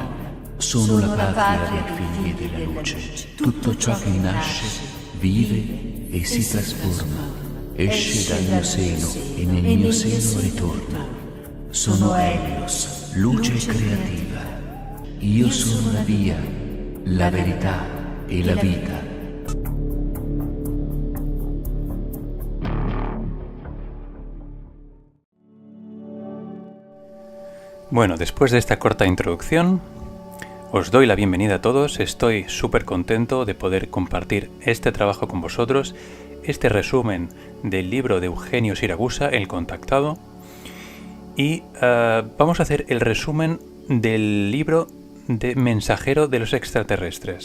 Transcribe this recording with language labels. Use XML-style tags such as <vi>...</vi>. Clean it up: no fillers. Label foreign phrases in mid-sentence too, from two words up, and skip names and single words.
<it>Sono la patria dei figli della luce. Tutto ciò che nasce, vive e si trasforma. Esce dal mio seno e nel mio seno ritorna. Sono Helios, luce creativa. Io sono la via, la verità e la vita.</it> <es>Bueno, después de esta corta introducción, os doy la bienvenida a todos. Estoy súper contento de poder compartir este trabajo con vosotros, este resumen del libro de Eugenio Siragusa, El Contactado, y vamos a hacer el resumen del libro de Mensajero de los Extraterrestres.</es>